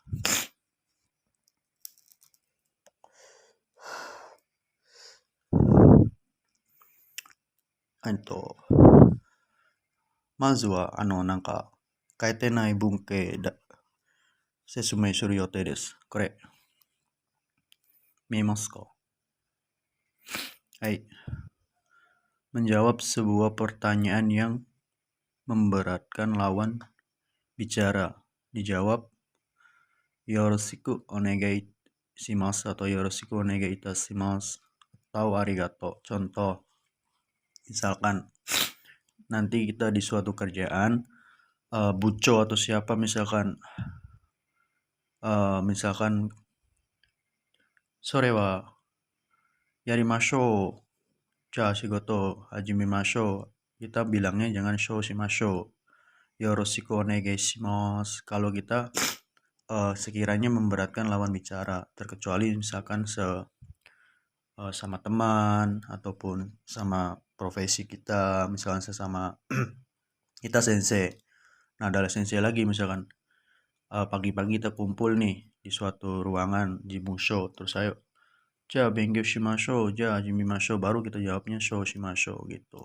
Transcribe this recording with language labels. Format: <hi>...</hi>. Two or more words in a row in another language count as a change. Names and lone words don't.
<ja>まずは、書いてない文系説明する予定です。これ、見えますか？</ja> <id>はい。Menjawab sebuah pertanyaan yang memberatkan lawan bicara. Dijawab</id> <ja>よろしくお願いします</ja> <id>atau</id> <ja>よろしくお願いいたします</ja> <id>atau arigato. Contoh, misalkan nanti kita di suatu kerjaan, Buco atau siapa misalkan</id> <ja>それはやりましょう、じゃ仕事始めましょう,</ja> <id>kita bilangnya jangan</id> <ja>そうしましょう、よろしくお願いします</ja> <id>kalau kita sekiranya memberatkan lawan bicara, terkecuali misalkan sama teman ataupun sama profesi kita, misalkan sesama kita sensei. Nah, ada sensei lagi misalkan pagi-pagi kita kumpul nih di suatu ruangan di musho, terus ayo</id> <ja>じゃ勉強しましょう、じゃ始めましょう,</ja> <id>baru kita jawabnya</id> <ja>そうしましょう</ja> <id>gitu.</id>